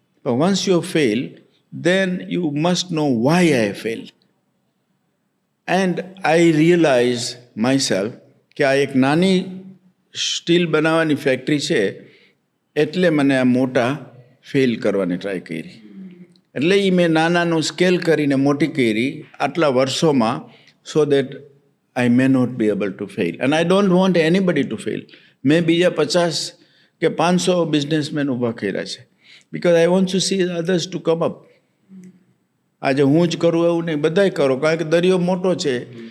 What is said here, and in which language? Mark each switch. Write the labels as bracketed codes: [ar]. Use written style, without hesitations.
[en] પણ once you fail, then you must know why I failed. And I realized myself [gu] કે આ એક નાની સ્ટીલ બનાવવાની ફેક્ટરી છે એટલે મને આ મોટા ફેલ કરવાની ટ્રાય કરી. એટલે એ મેં નાનાનું સ્કેલ કરીને મોટી કરી આટલા વર્ષોમાં, [en] So that I may not be able to fail. And I don't want anybody to fail. [gu] મેં બીજા 50 કે 500 બિઝનેસમેન ઊભા કર્યા છે, [en] because I want to see others to come up. [gu] આજે હું જ કરું એવું નહીં, બધાય કરો, કારણ કે દરિયો મોટો છે.